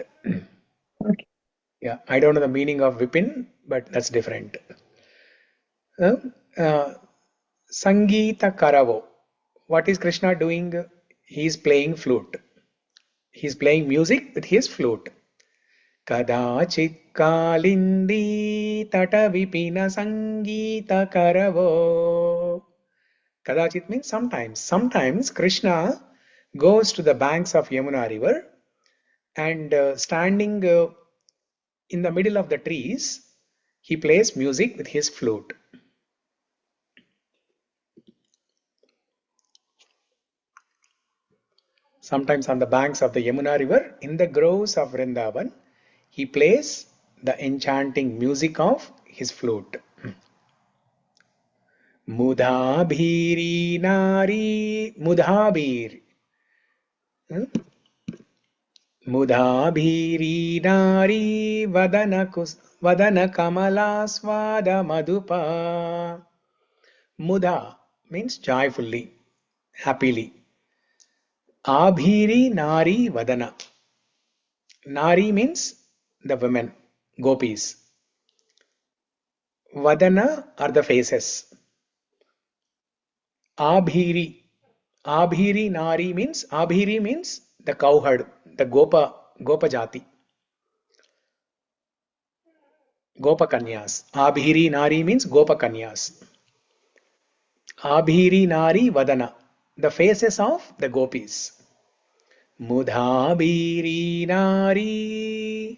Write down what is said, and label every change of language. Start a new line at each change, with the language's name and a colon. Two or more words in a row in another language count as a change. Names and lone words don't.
English: Okay. Yeah, I don't know the meaning of Vipin, but that's different.
Sanskrit: Gītaka-ravo.
English: What is Krishna doing? He is playing flute. He is playing music with his flute.
Sanskrit: kadācit kālindī-tat a-vipina-san gītaka-ravo.
English: Kadācit means sometimes. Sometimes Krishna goes to the banks of Yamuna river and standing in the middle of the trees, he plays music with his flute. Sometimes on the banks of the Yamuna river, in the groves of Vrindavan, he plays the enchanting music of his flute.
Sanskrit: Mudhabhiri nari, mudhabhir. Mudhabhiri nari vadana kamala swada madhupa.
English: Mudha means joyfully, happily.
Sanskrit: Abhiri nari vadana.
English: Nari means the women, gopis. Vadana are the faces. Abhiri.
Sanskrit: Abhiri nari
English: means, Abhiri means the cowherd, the
Sanskrit: Gopa Jati. Gopa Kanyas. Abhiri nari
English: means
Sanskrit: Gopa Kanyas. Abhiri nari vadana.
English: The faces of the gopis.
Sanskrit: Mudhabhiri nari.